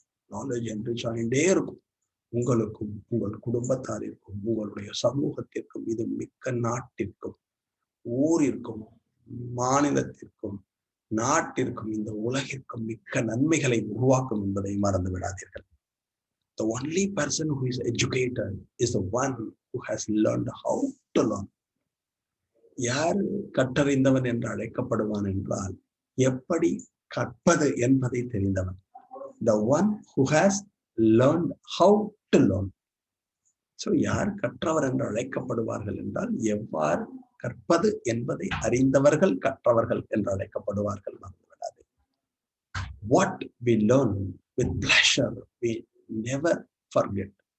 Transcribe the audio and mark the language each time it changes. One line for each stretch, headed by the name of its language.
Tamil: Knowledge என்று சாய்ந்தே இருக்கும். உங்களுக்கும் உங்கள் குடும்பத்தாரிற்கும் உங்களுடைய சமூகத்திற்கும், இது மிக்க நாட்டிற்கும் ஊரிற்கும் மாநிலத்திற்கும் நாட்டிற்கும் இந்த உலகிற்கும் மிக்க நன்மைகளை உருவாக்கும் என்பதை மறந்து விடாதீர்கள்.
English: The only person who is educated is the one who has learned how to learn.
Tamil: யார் கற்றறிந்தவன் என்று அழைக்கப்படுவான் என்றால் எப்படி கற்பது என்பதை தெரிந்தவன்.
English: The one who has learned how to learn.
Tamil: So யார் கற்றவர் என்று அழைக்கப்படுவார்கள் என்றால் எவ்வாறு கற்பது என்பதை அறிந்தவர்கள் கற்றவர்கள் என்று அழைக்கப்படுவார்கள். மறந்துவிடாது.
English: What we learn with pleasure we never forget.